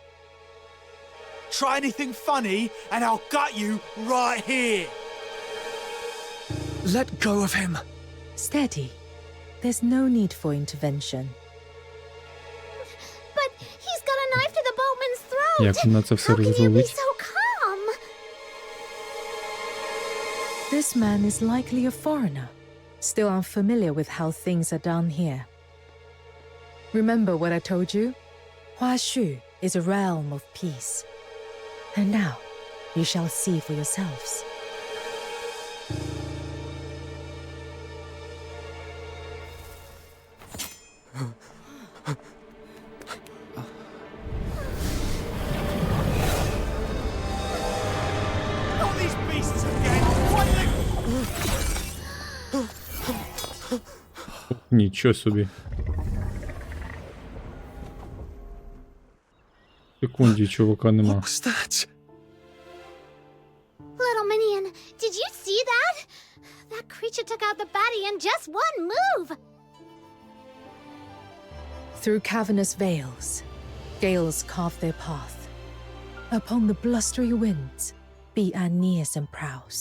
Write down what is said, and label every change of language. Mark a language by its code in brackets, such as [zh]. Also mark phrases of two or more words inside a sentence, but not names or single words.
[en] Try anything funny, and I'll gut you right here. Let go of him. Steady. There's no need for intervention. But he's got a knife to the boatman's throat. [uk] Як вона це все [en] How can you be [uk] розрулить? [en] so calm? This man is likely a foreigner, still unfamiliar with how things are done here. Remember what I told you? Huaxu is a realm of peace. And now, you shall see for yourselves. Not these beasts again! Why do they... [uk] Нічого собі. Секунді, чувака нема. [en] What was that? Little minion, did you see that? That creature took out the baddie in just one move. Through cavernous veils, gales carve their path. Upon the blustery winds, v1.1 nears and prowls.